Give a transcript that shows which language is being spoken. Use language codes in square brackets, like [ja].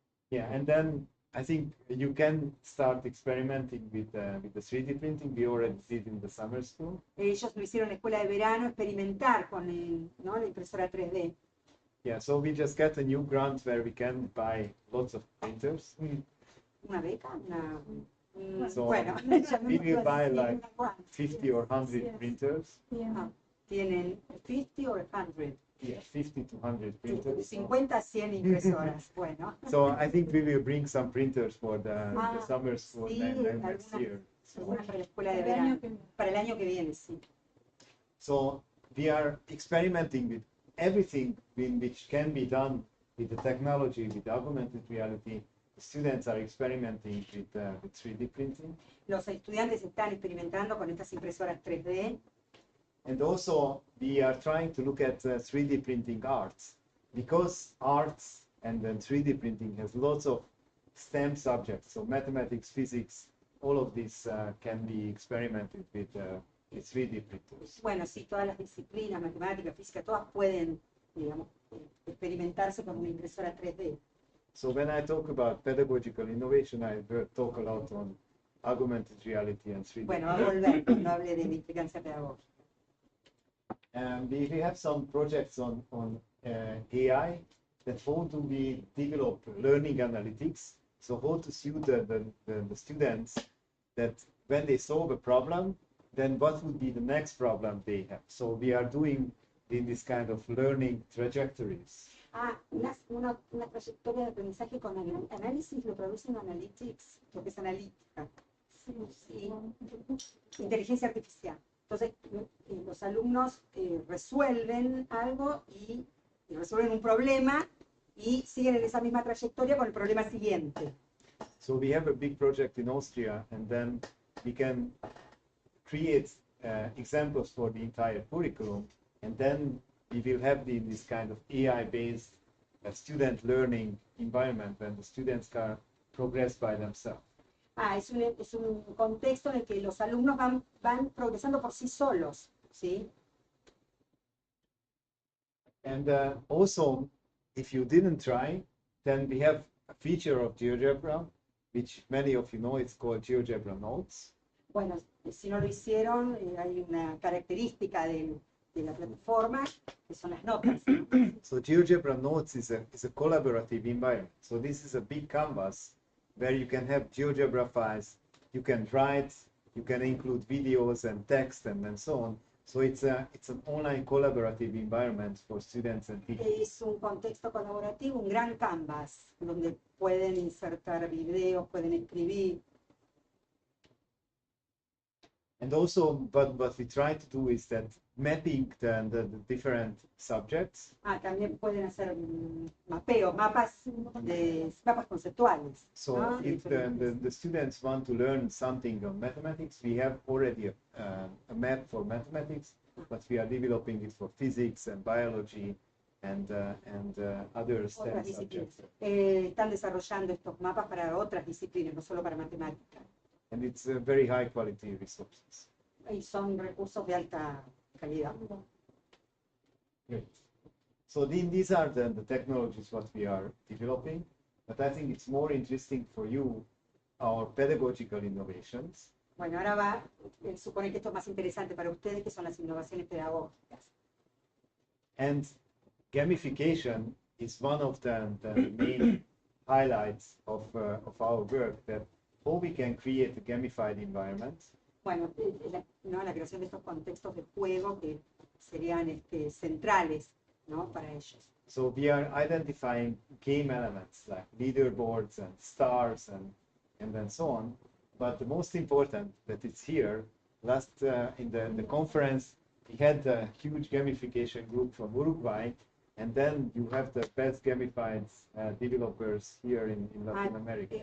[en] Yeah, and then I think you can start experimenting with the 3D printing. We already did in the summer school. [es] Ellos lo hicieron en la escuela de verano, experimentar con la impresora 3D. [en] Yeah, so we just got a new grant where we can buy lots of printers. [es] ¿Una beca? [en] So [es] Bueno, [en] we will buy like [es] una [en] 50 or 100 Yes. printers. [es] Tienen [en] 50 or 100. Yeah, 50 to 100 printers. [es] 50 a 100 impresoras. Bueno. [en] So I think we will bring some printers for the summer school [es] Sí, [en] and next year. [es] algunas para la escuela de verano. Para el año que viene, sí. [en] So we are experimenting with everything which can be done with the technology, with augmented reality. The students are experimenting with 3D printing. [es] Los estudiantes están experimentando con estas impresoras 3D. [en] And also we are trying to look at 3D printing arts, because arts and then 3D printing has lots of STEM subjects, so mathematics, physics, all of this can be experimented with 3D printers. [es] Bueno, sí, todas las disciplinas, matemática, física, todas pueden, digamos, experimentarse con una impresora 3D. [en] So when I talk about pedagogical innovation, I talk a lot on augmented reality and 3D. [es] Bueno, va a volver cuando hable de la implicancia pedagógica. [en] And we have some projects on AI, that how do we develop learning analytics, so how to suit the students that when they solve a problem, then what would be the next problem they have. So we are doing in this kind of learning trajectories. [es] Una trayectoria de aprendizaje con análisis, lo traducen analytics, lo que es analítica. Sí. Inteligencia artificial. Entonces, los alumnos resuelven algo y resuelven un problema y siguen en esa misma trayectoria con el problema siguiente. [en] So we have a big project in Austria, and then we can create examples for the entire curriculum, and then we will have this kind of AI-based student learning environment when the students can progress by themselves. [es] Es un contexto en el que los alumnos van progresando por sí solos, ¿sí? [en] And also, if you didn't try, then we have a feature of GeoGebra, which many of you know, it's called GeoGebra Notes. [es] Bueno, si no lo hicieron, hay una característica de la plataforma, que son las notas, ¿no? [en] So GeoGebra Notes is a collaborative environment. So this is a big canvas where you can have GeoGebra files, you can write, you can include videos and text and so on. So it's an online collaborative environment for students and teachers. [es] Es un contexto colaborativo, un gran canvas, donde pueden insertar videos, pueden escribir. [en] And also, what we try to do is that mapping the different subjects. [es] También pueden hacer mapeos, mapas conceptuales. [en] So [es] ¿no? [en] if the students want to learn something on mathematics, we have already a map for mathematics, but we are developing it for physics and biology and other STEM [es] Otras disciplinas. [en] subjects. [es] Están desarrollando estos mapas para otras disciplinas, no solo para matemáticas. [en] And it's very high quality resources. [es] Y son recursos de alta calidad. [en] Great. So these are the technologies what we are developing, but I think it's more interesting for you, our pedagogical innovations. [es] Bueno, ahora supone que esto es más interesante para ustedes, que son las innovaciones pedagógicas. [en] And gamification is one of the main highlights of our work, that how we can create a gamified environment. [es] Bueno, la creación de estos contextos de juego que serían centrales, ¿no? Para ellos. [en] So we are identifying game elements like leaderboards and stars and then so on. But the most important that it's here, in the conference, we had a huge gamification group from Uruguay, and then you have the best gamified developers here in Latin America.